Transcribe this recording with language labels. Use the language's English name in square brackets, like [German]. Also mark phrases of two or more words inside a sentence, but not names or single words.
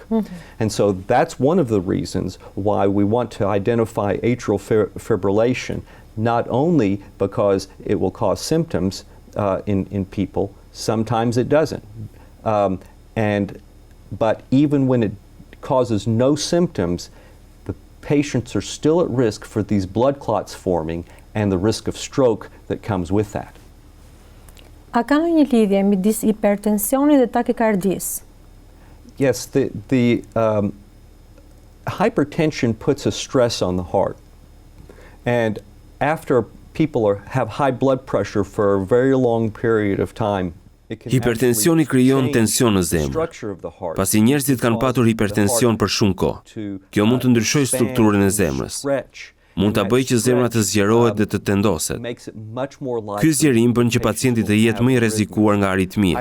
[English] And so that's one of the reasons why we want to identify atrial fibrillation, not only because it will cause symptoms in people, sometimes it doesn't. But even when it causes no symptoms, the patients are still at risk for these blood clots forming and the risk of stroke that comes with that. [Albanian] A ka një lidhje midis hipertensionit dhe takikardisë? [English] Yes, the hypertension puts a stress on the heart. And after people have high blood pressure for a very long period of time, [Albanian] hipertensioni krijon tension në zemër. Pasi njerëzit kanë patur hipertension për shumë kohë, kjo mund të ndryshojë strukturën e zemrës. Mund ta bëjë që zemra të zgjerohet dhe të tendoset. Ky zgjerim bën që pacienti të jetë më i rrezikuar nga aritmia.